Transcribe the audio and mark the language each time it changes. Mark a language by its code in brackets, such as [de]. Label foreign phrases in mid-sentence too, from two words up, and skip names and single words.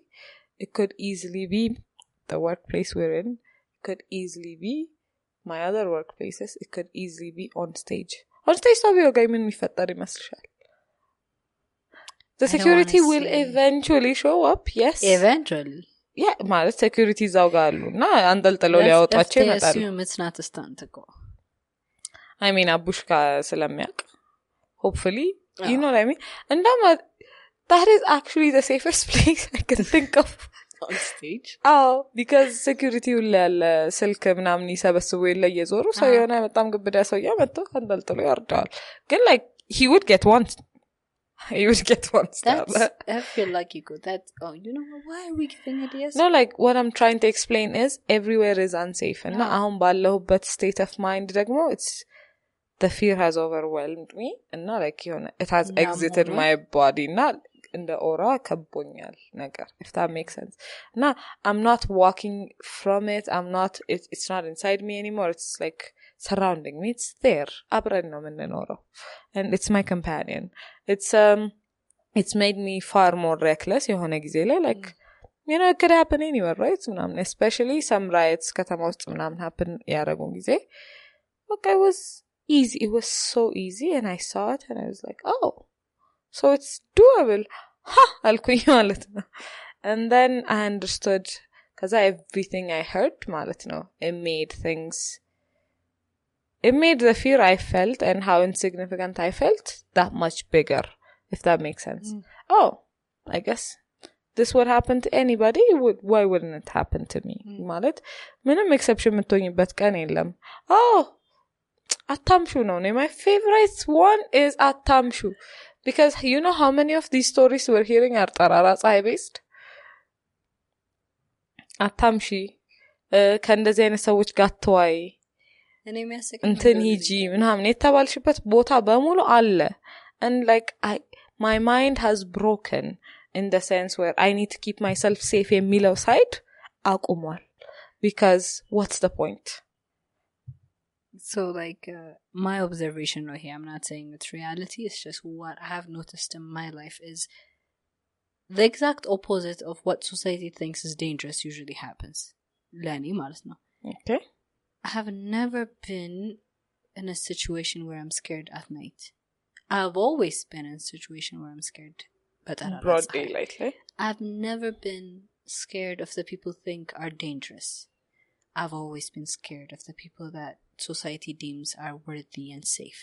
[en] It could easily be the workplace we're in. It could easily be my other workplaces. It could easily be on stage. The security will eventually show up. Yes, eventually. Yeah, [am] ማለት security እዛው ጋር አሉና አንጠልጥለው ሊያወጣቸው ይመጣሉ. [en] It's not a stunt to go. I mean [am] አቡሽካ ስለሚያውቅ [en] hopefully you know what I mean and that is actually the safest place I can think of on stage. Because security will [am] ያለ ስልክ ምናምን ይሰበስቡ የለ እየዞሩ ሰው የሆነ በጣም ግብዳ ሰው ያመጣ አንጠልጥሎ ያርዳል ግን [en] like he would get one star. I feel like you go that you know why are we giving ideas? No, like what I'm trying to explain is everywhere is unsafe and [am] አሁን ባለሁበት [en] state of mind ደግሞ it's the fear has overwhelmed me and not like you know it has exited my body not in the aura [am] ከቦኛል ነገር [en] if that makes sense. Now I'm not walking from it. It's not inside me anymore. It's like surrounding me. It's there. [am] አብረን ነው የምንኖረው [en] and it's my companion. It's made me far more reckless [am] የሆነ ጊዜ ላይ [en] like you know it could happen anywhere right ምናምን especially some riots [am] ከተማ ውስጥ ምናምን [en] happen [am] ያደረጉ ጊዜ [en] okay it was easy. It was so easy and I saw it and I was like oh so it's doable [am] alkuኝ ማለት ነው [en] and then I understood because everything I heard [am] ማለት ነው [en] it made the fear I felt and how insignificant I felt that much bigger if that makes sense. Oh I guess this would happen to anybody. Why wouldn't it happen to me [am] ማለት ምንም exception የምትሆኝበት ቀን የለም. አታምሹ ነው [en] my favorite one is አታምሹ because you know how many of these stories we're hearing are [am] ጠራራ ፀሐይ [en] based [am] አታምሺ ከእንደዚህ አይነት ሰዎች ጋር ተዋይ እንትን ሂጂ ምናምን የተባልሽበት ቦታ በሙሉ አለ [en] and like my mind has broken in the sense where I need to keep myself safe [am] የሚለው side አቁሟል [en] because what's the point? So like my observation right here, I'm not saying it's reality, it's just what I have noticed in my life is the exact opposite of what society thinks is dangerous usually happens. [am] Lani ማለት ነው. [en] Okay. I have never been in a situation where I'm scared at night. I've always been in a situation where I'm scared. But broad daylight. I've never been scared of the people think are dangerous. I've always been scared of the people that society deems are worthy and safe.